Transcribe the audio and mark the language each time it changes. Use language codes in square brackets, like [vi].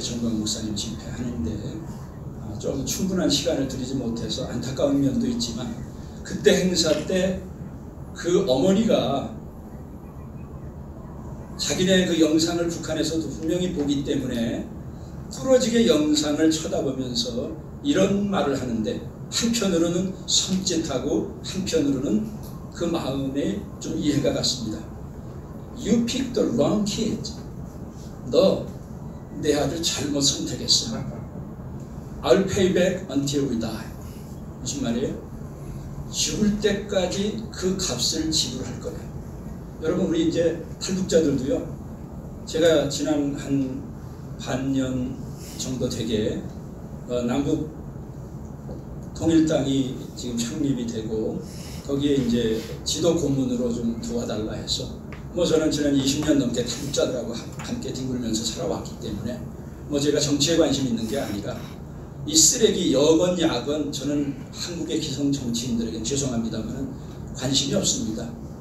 [ko] 정광 목사님 집회하는데 좀 충분한 시간을 드리지 못해서 안타까운 면도 있지만 그때 행사 때 그 어머니가 자기네 그 영상을 북한에서도 분명히 보기 때문에 뚫어지게 영상을 쳐다보면서 이런 말을 하는데 한편으로는 섬찟하고 한편으로는 그 마음에 좀 이해가 갔습니다. [en] You picked the wrong kid. [ko] 너 내 아들 잘못 선택했어. [en] I'll pay back until we die. [ko] 무슨 말이에요? 죽을 때까지 그 값을 지불할 거야. 여러분 우리 이제 탈북자들도요. 제가 지난 한 반년 정도 되게 남북 통일당이 지금 창립이 되고 거기에 이제 지도 고문으로 좀 도와달라 해서 저는 지난 20년 넘게 탈북자들하고 함께 뒹굴면서 살아왔기 때문에 제가 정치에 관심 있는 게 아니라 이 쓰레기 여건 야건 저는 한국의 기성 정치인들에게 죄송합니다만 관심이 없습니다.